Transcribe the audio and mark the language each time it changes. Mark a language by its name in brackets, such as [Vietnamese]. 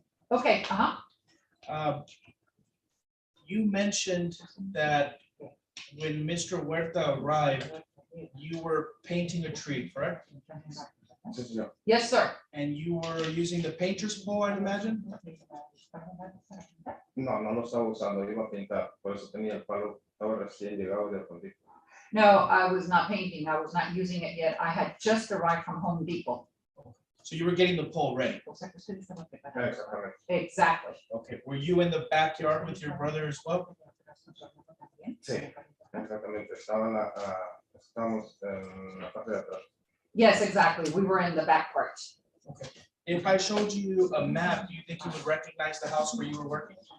[English] Okay, uh-huh. You mentioned that when Mr. Huerta arrived, you were painting a tree, correct? [Spanish] Sí, señor. [English] Yes, sir. And you were using the painter's pole, I'd imagine? [Spanish] No, no lo estaba usando, iba a pintar, por eso tenía el palo, estaba recién llegado del Home Depot. [English] No, I was not painting. I was not using it yet. I had just arrived from Home Depot. So you were getting the pole ready? [Spanish] Exactamente. [English] Exactly. Okay, were you in the backyard with your brother as well? [Spanish] Sí, exactamente, estábamos en la parte de atrás. [English] Yes, exactly. We were in the back part. Okay. If I showed you a map, do you think you would recognize the house where you were working?